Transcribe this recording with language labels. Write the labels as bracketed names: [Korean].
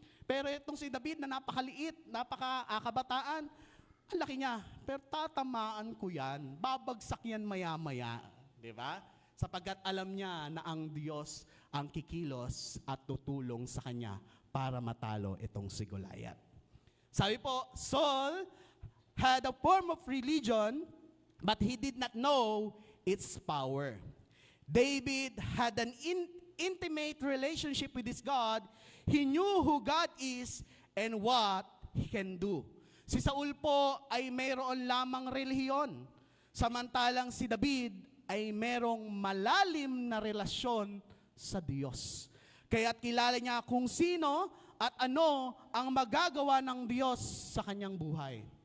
[Filipino] Pero itong si David na napakaliit, napakaakabataan, ang laki niya. Pero tatamaan ko yan. Babagsak yan maya-maya. Di ba? Sapagkat alam niya na ang Diyos ang kikilos at tutulong sa kanya para matalo itong si Goliath. Sabi po, [English] Saul had a form of religion, but he did not know its power. David had an intimate relationship with his God. He knew who God is and what He can do. [Filipino] Si Saul po ay mayroon lamang relihiyon, samantalang si David ay merong malalim na relasyon sa Diyos. Kaya't kilala niya kung sino at ano ang magagawa ng Diyos sa kanyang buhay.